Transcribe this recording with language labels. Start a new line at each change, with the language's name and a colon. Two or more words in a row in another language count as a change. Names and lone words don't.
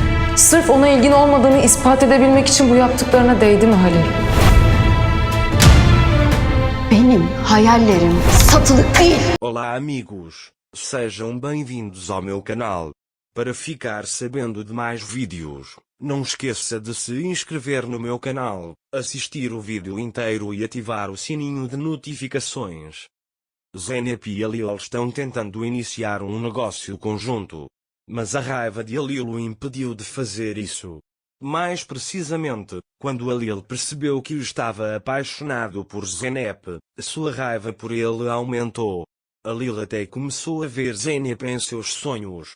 Turkish: Sırf ona ilgin olmadığını ispat edebilmek için bu yaptıklarına değdi mi Halil? Benim hayallerim satılık değil.
Portuguese: Olá amigos, sejam bem-vindos ao meu canal. Para ficar sabendo de mais vídeos, não esqueça de se inscrever no meu canal, assistir o vídeo inteiro e ativar o sininho de notificações. Zeynep e Halil estão tentando iniciar um negócio conjunto, mas a raiva de Halil o impediu de fazer isso. Mais precisamente, quando Halil percebeu que estava apaixonado por Zeynep, sua raiva por ele aumentou. Halil até começou a ver Zeynep em seus sonhos.